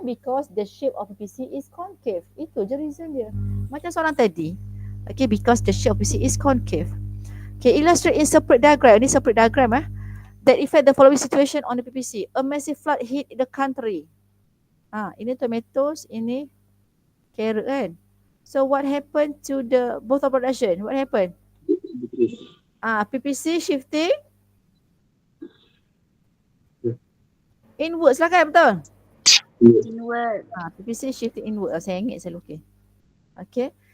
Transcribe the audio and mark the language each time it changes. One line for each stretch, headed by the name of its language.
English: Because the shape of PC is concave.
Malay: Itu je reason dia. Macam soalan tadi.
English: Okay, because the shape of PC is concave. Okay, illustrate in separate diagram. Ini separate diagram that effect the following situation on the PPC. A massive flood hit the country.
Malay: Ini tomatoes, ini carrot kan.
English: So what happened to the both of production? What happened? Decrease. PPC shifting inwards
Malay: lah kan, betul?
English: Inward. PPC shifting inward.
Malay: Saya ingat selalu.
English: Okay.